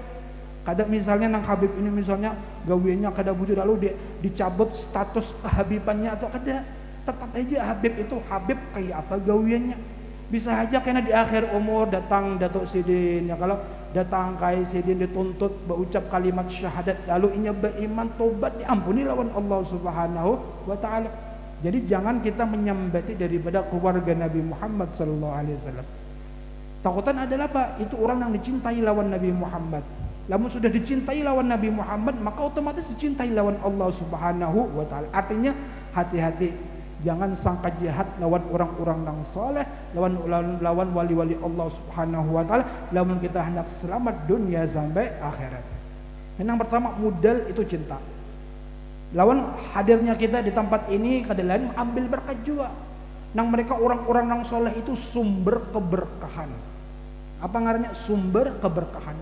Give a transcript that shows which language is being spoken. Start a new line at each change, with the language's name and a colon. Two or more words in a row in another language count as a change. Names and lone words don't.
Banjar: Kada misalnya nang Habib ini misalnya gawiannya kada bujur lalu dicabut status kehabibannya atau kada, tetap aja Habib itu Habib kayak apa gawiannya. Bisa aja karena di akhir umur datang Datuk Sidin ya, kalau datang kai Sidin dituntut berucap kalimat syahadat lalu inya beriman tobat diampuni lawan Allah
Arabic: سبحانه وتعالى.
Banjar: Jadi jangan kita menyambati daripada keluarga Nabi Muhammad
Arabic: صلى الله عليه وسلم.
Banjar: Takutan adalah apa? Itu orang yang dicintai lawan Nabi Muhammad. Lamun sudah dicintai lawan Nabi Muhammad, maka otomatis dicintai lawan Allah
Arabic: سبحانه وتعالى.
Banjar: Artinya hati-hati, jangan sangka jahat lawan orang-orang yang soleh, lawan wali-wali Allah
Arabic: سبحانه وتعالى.
Banjar: Lamun kita hendak selamat dunia sampai akhirat. Yang pertama, modal itu cinta. Lawan hadirnya kita di tempat ini kada lain ambil berkat juga. Nang mereka orang-orang yang soleh itu sumber keberkahan. Apa ngarannya? Sumber keberkahan.